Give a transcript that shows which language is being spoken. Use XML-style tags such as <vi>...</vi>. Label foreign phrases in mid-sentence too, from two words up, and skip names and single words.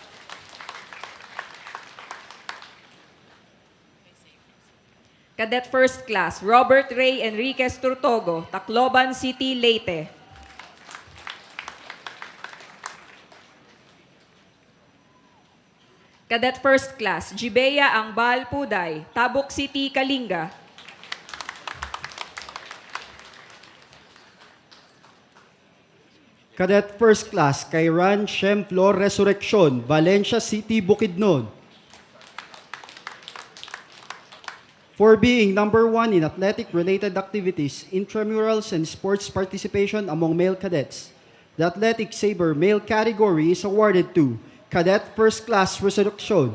<en>Cadet First Class, Robert Ray Enriquez Turtogo, Tacloban City, Leyte. Cadet First Class, Jibea Angbal Puday, Tabuk City, Kalinga. Cadet First Class, Kairan Shem Flor Resurrection, Valencia City, Bukidnon. For being number 1 in athletic-related activities, intramurals, and sports participation among male cadets, the Athletic Saber male category is awarded to Cadet First Class Resurrection.</en>